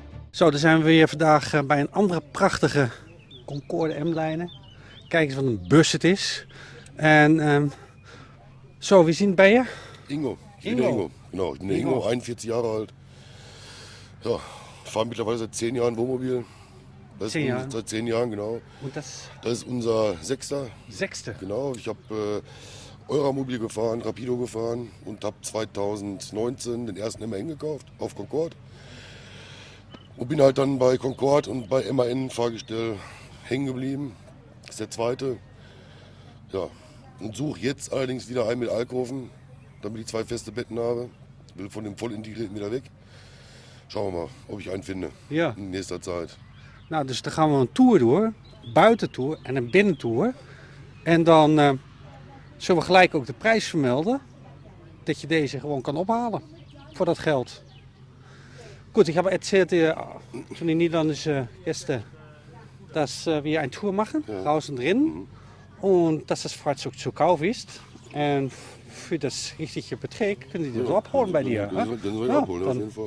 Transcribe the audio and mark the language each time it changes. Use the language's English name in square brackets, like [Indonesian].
[Dutch] Zo, dan zijn we weer vandaag bij een andere prachtige Concorde M-lijnen. Kijk eens wat een bus het is. En zo, [German] wie sind bei je? Ingo. Ingo. Genau, ich bin der Ingo, 41 Jahre alt. Ja, fahre mittlerweile seit 10 Jahren Wohnmobil. Das 10 Jahre? Seit 10 Jahren, genau. Und das Das ist unser Sechster. sechste. Genau, ich habe Euramobil gefahren, Rapido gefahren und habe 2019 den ersten MAN gekauft auf Concorde. Und bin halt dann bei Concorde und bei MAN Fahrgestell hängen geblieben. Das ist der zweite. Ja, und suche jetzt allerdings wieder einen mit Alkoven, damit ich 2 feste Betten habe. Will von dem voll integrierten wieder weg. Schauen wir mal, ob ich einen finde Ja. in nächster Zeit. [Dutch] Nou, dus dan gaan we een tour door. Buitentour en een binnentour. En dan zullen we gelijk ook de prijs vermelden. Dat je deze gewoon kan ophalen. Voor dat geld. [German] Gut, ich habe erzählt zu den niederländischen Gästen, dass wir eine Tour machen, raus und drin. Und dass das Fahrzeug zu Kauf ist. Und für das richtige Betrag können die das abholen bei dir. Können wir abholen, auf jeden Fall.